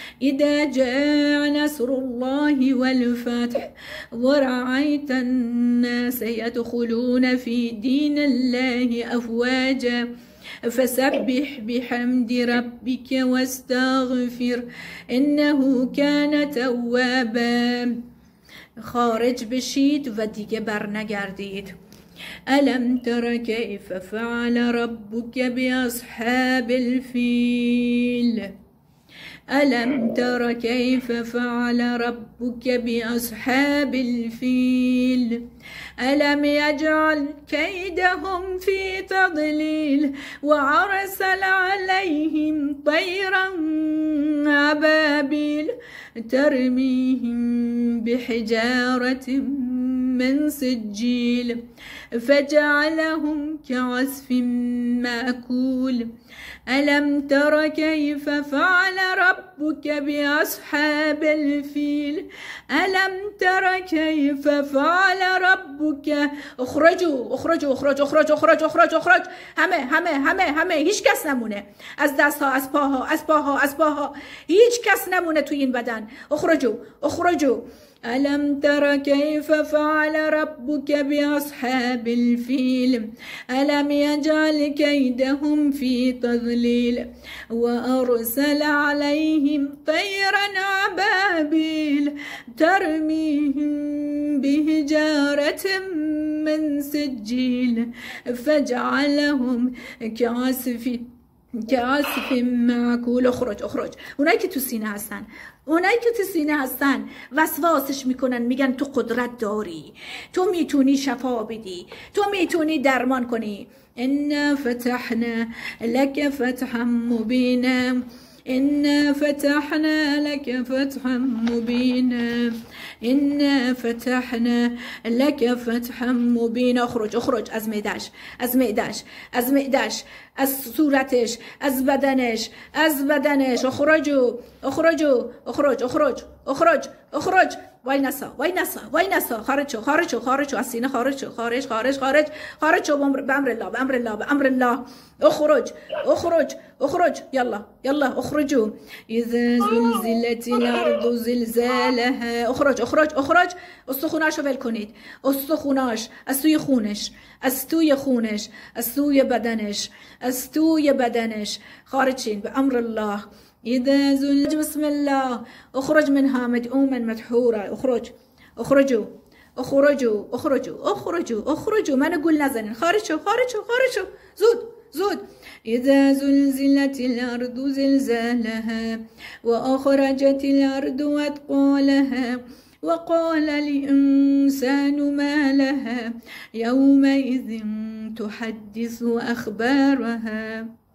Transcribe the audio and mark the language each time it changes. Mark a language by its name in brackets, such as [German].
[Arabic] إذا جاء نصر الله والفتح ورأيت الناس يدخلون في دين الله أفواجا فسبح بحمد ربك واستغفر إنه كان توابا. [Persian] خارج بشید و دیگه بر نگردید. [Arabic] ألم تر كيف فعل ربك بأصحاب الفيل. ألم تر كيف فعل ربك بأصحاب الفيل. ألم يجعل كيدهم في تضليل وأرسل عليهم طيرا أبابيل ترميهم بحجارة من سجيل فجعلهم كعصف مأكول. ألم تر كيف فعل ربك بأصحاب الفيل. ألم تر كيف فعل ربك. اخرجوا اخرجوا اخرجوا اخرجوا اخرجوا اخرجوا اخرج. [Persian] همه هیچ کس نمونه. از دستها، از پاها، از پاها، از پاها، هیچ کس نمونه توی این بدن. [Arabic] اخرجوا اخرجوا. ألم تر كيف فعل ربك بأصحاب الفيل. ألم يجعل كيدهم في تضليل وأرسل عليهم طيرا أبابيل ترميهم بحجارة من سجيل فجعلهم كعصف معقول. اخرج. [Persian] اونایی که تو سینه هستن، اونایی که تو سینه هستن وسواسش میکنن، میگن تو قدرت داری، تو میتونی شفا بدی، تو میتونی درمان کنی. [Arabic] إنا فتحنا لك فتحا مبينا. إنا فتحنا لك فتحا مبينا إنا فتحنا لك فتحا مبينا. اخرج اخرج [Persian] از معده‌اش، از معده‌اش، از معده‌اش، از صورتش، از بدنش، از بدنش. [Arabic] اخرجوا اخرجوا اخرج اخرج اخرج اخرج. [Persian] وای نسا وای نسا وای نسا. خارج شو خارج شو خارج شو از سینه. خارج شو خارج خارج خارج خارج شو [Arabic] بأمر الله بأمر الله بأمر الله. اخرج اخرج اخرج. يلا يلا اخرجوا. إذا زلزلت الأرض زلزالها. اخرج اخرج اخرج. [Persian] استخوناشو ول کنید. استخوناش از توی خونش، از توی خونش، از توی بدنش، از توی بدنش. خارج شین [Arabic] بأمر الله. إذا زلزلت بسم الله. اخرج منها مدعوما مدحورا. اخرج اخرجوا اخرجوا اخرجوا اخرجوا اخرجوا. ما نقول نزلن. [Persian] خارج شو خارج شو خارج شو. زود زود. [Arabic] إذا زلزلت الأرض زلزالها وأخرجت الأرض أثقالها وقال الإنسان ما لها يومئذ تحدث أخبارها